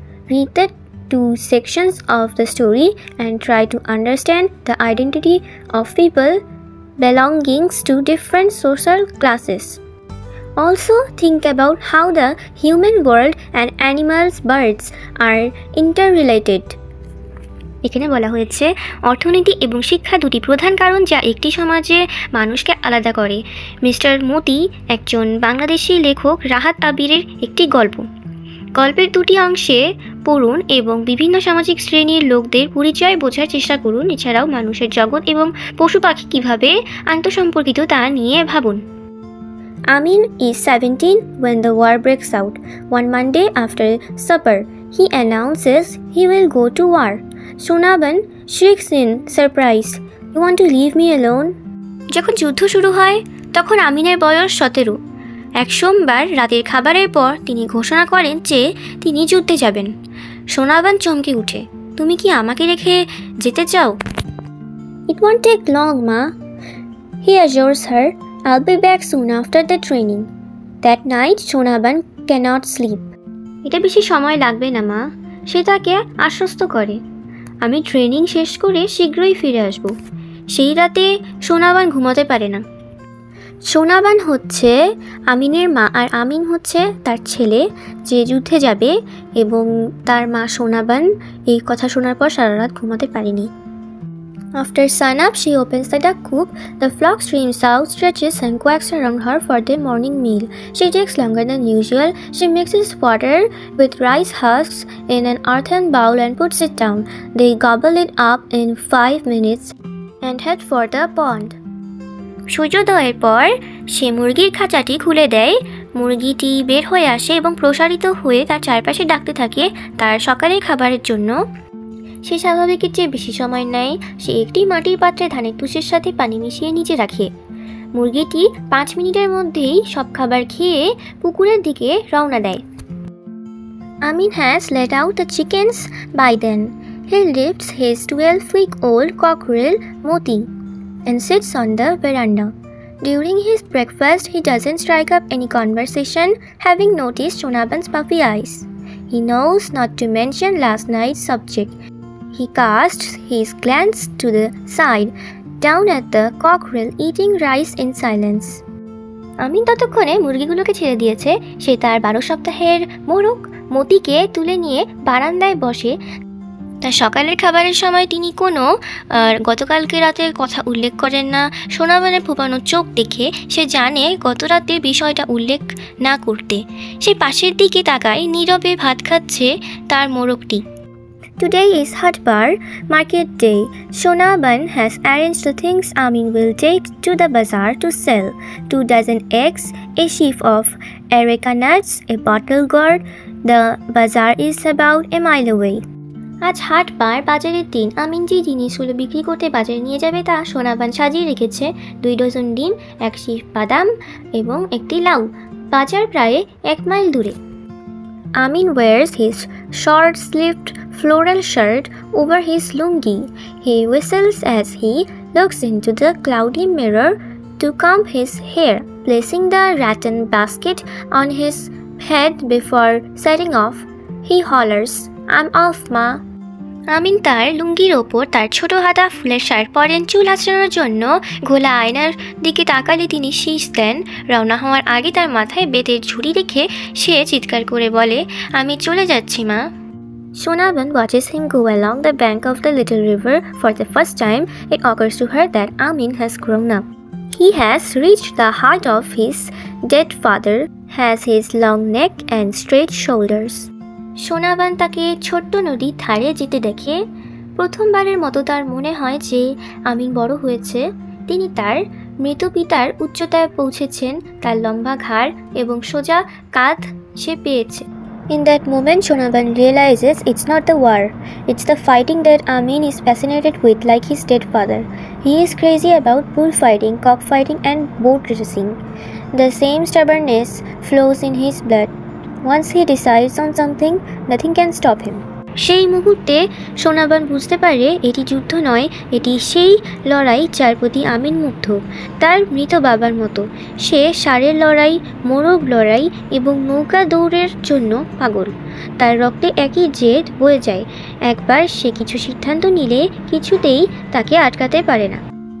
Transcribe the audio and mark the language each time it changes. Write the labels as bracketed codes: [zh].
[en] Read the two sections of the story and try to understand the identity of people belonging to different social classes. Also think about how the human world and animals, birds are interrelated. [bn] এখানে বলা হয়েছে অর্থনীতি এবং শিক্ষা দুটি প্রধান কারণ যা একটি সমাজে মানুষকে আলাদা করে। মিস্টার মতি একজন বাংলাদেশি লেখক রাহাত আবিরের একটি গল্প। গল্পের দুটি অংশে পড়ুন এবং বিভিন্ন সামাজিক শ্রেণীর লোকদের পরিচয় বোঝার চেষ্টা করুন। এছাড়াও মানুষের জগৎ এবং পশু পাখি কীভাবে আন্তঃসম্পর্কিত তা নিয়ে ভাবুন। [en] Amin is 17 when the war breaks out. One Monday after supper, he announces he will go to war. Shonaban shrieks in surprise, "You want to leave me alone?" [bn] যখন যুদ্ধ শুরু হয় তখন আমিনের বয়স 17। এক সোমবার রাতের খাবারের পর তিনি ঘোষণা করেন যে তিনি যুদ্ধে যাবেন। সোনাবান চমকে উঠে, "তুমি কি আমাকে রেখে যেতে চাও?" [en] "It won't take long, Ma," he assures her. "I'll be back soon after the training." That night, Shonaban cannot sleep. [bn] এটা বেশি সময় লাগবে না মা, সে তাকে আশ্বস্ত করে। আমি ট্রেনিং শেষ করে শীঘ্রই ফিরে আসব। সেই রাতে সোনাবান ঘুমাতে পারে না। সোনাবান হচ্ছে আমিনের মা, আর আমিন হচ্ছে তার ছেলে যে যুদ্ধে যাবে, এবং তার মা সোনাবান এই কথা শোনার পর সারা রাত ঘুমাতে পারেনি। [en] After sunup, she opens the duck coop. The flock streams out, stretches and quacks around her for their morning meal. She takes longer than usual. She mixes water with rice husks in an earthen bowl and puts it down. They gobble it up in 5 minutes and head for the pond. [bn] সূর্যোদয়ের পর সে মুরগির খাঁচাটি খুলে দেয়। মুরগিটি বের হয়ে আসে এবং প্রসারিত হয়ে তার চারপাশে ডাকতে থাকে তার সকালের খাবারের জন্য। সে স্বাভাবিকের চেয়ে বেশি সময় নেয়। সে একটি মাটির পাত্রে ধানের তুষের সাথে পানি মিশিয়ে নিচে রাখে। মুরগিটি 5 মিনিটের মধ্যেই সব খাবার খেয়ে পুকুরের দিকে রওনা দেয়। [en] Amin has let out the chickens by then. He lifts his 12-week-old cockerel, Moti, and sits on the veranda. During his breakfast, he doesn't strike up any conversation, having noticed Shonaban's puffy eyes. He knows not to mention last night's subject. He casts his glance to the side, down at the cockerel eating rice in silence. [bn] আমিন ততক্ষণে মুরগিগুলোকে ছেড়ে দিয়েছে। সে তার 12 সপ্তাহের মোরগ মতিকে তুলে নিয়ে বারান্দায় বসে। তার সকালের খাবারের সময় তিনি কোনো গতকালকে রাতের কথা উল্লেখ করেন না। সোনাবানের ফোপানো চোখ দেখে সে জানে গত রাতে বিষয়টা উল্লেখ না করতে। সে পাশের দিকে তাকায়, নীরবে ভাত খাচ্ছে তার মোরগটি। [en] Today is Hatbar market day. Shonaban has arranged the things Amin will take to the bazaar to sell: 2 dozen eggs, a sheaf of areca nuts, a bottle gourd. The bazaar is about a mile away. [bn] আজ হাটবার বাজারের দিন। আমিন যে জিনিসগুলো বিক্রি করতে বাজারে নিয়ে যাবে তা সোনাবান সাজিয়ে রেখেছে: 2 ডজন ডিম, 1 শিফ বাদাম এবং একটি লাউ। বাজার প্রায় 1 মাইল দূরে। [en] Amin wears his short-sleeved floral shirt over his lungi. He whistles as he looks into the cloudy mirror to comb his hair, placing the rattan basket on his head before setting off. He hollers, "I'm off, Ma." [bn] আমিন তার লুঙ্গির ওপর তার ছোট হাতা ফুলের shirt পরেন। চুল আঁচড়ানোর জন্য ঘোলা আয়নার দিকে তাকালে তিনি শীষ দেন। রওনা হওয়ার আগে তার মাথায় বেতের ঝুড়ি রেখে সে চিৎকার করে বলে, "আমি চলে যাচ্ছি, মা।" [en] Shonaban watches him go along the bank of the little river. For the first time, it occurs to her that Amin has grown up. He has reached the height of his dead father, has his long neck and straight shoulders. [bn] Sonaban তাকে ছোট্ট নদীর ধারে যেতে দেখে। প্রথমবারের মতো তার মনে হয় যে আমিন বড় হয়েছে। তিনি তার মৃত পিতার উচ্চতায় পৌঁছেছেন, তার লম্বা ঘাড় এবং সোজা কাঁধ সে পেয়েছে। [en] In that moment, Shonaban realizes it's not the war, it's the fighting that Amin is fascinated with like his dead father. He is crazy about bullfighting, cockfighting and boat racing. The same stubbornness flows in his blood. Once he decides on something, nothing can stop him. [bn] সেই মুহূর্তে সোনাবান বুঝতে পারে এটি যুদ্ধ নয়, এটি সেই লড়াই যার প্রতি আমিন মুগ্ধ, তার মৃত বাবার মতো। সে ষাঁড়ের লড়াই, মোরগ লড়াই এবং নৌকা দৌড়ের জন্য পাগল। তার রক্তে একই জেদ বয়ে যায়। একবার সে কিছু সিদ্ধান্ত নিলে কিছুতেই তাকে আটকাতে পারে না।